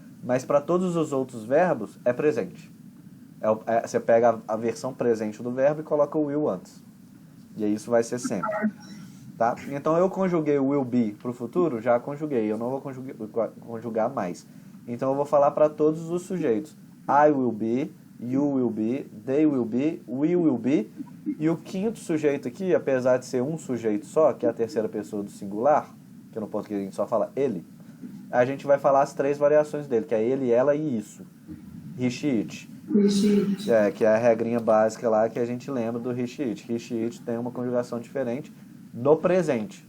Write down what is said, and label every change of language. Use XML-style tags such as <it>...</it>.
<pt>Mas para todos os outros verbos, é presente. Você pega a versão presente do verbo e coloca o will antes. E aí isso vai ser sempre. Tá? Então eu conjuguei o will be para o futuro, já conjuguei. Eu não vou conjugar mais. Então eu vou falar para todos os sujeitos.</pt> <en>I will be, you will be, they will be, we will be.</en> <pt>E o quinto sujeito aqui, apesar de ser um sujeito só, que é a terceira pessoa do singular, que no português a gente só fala ele, a gente vai falar as 3 variações dele, que é ele, ela e isso.</pt> <en>He, she, it.</en> <pt>Que é a regrinha básica lá que a gente lembra do he, she, it. He, she, it tem uma conjugação diferente no presente.</pt>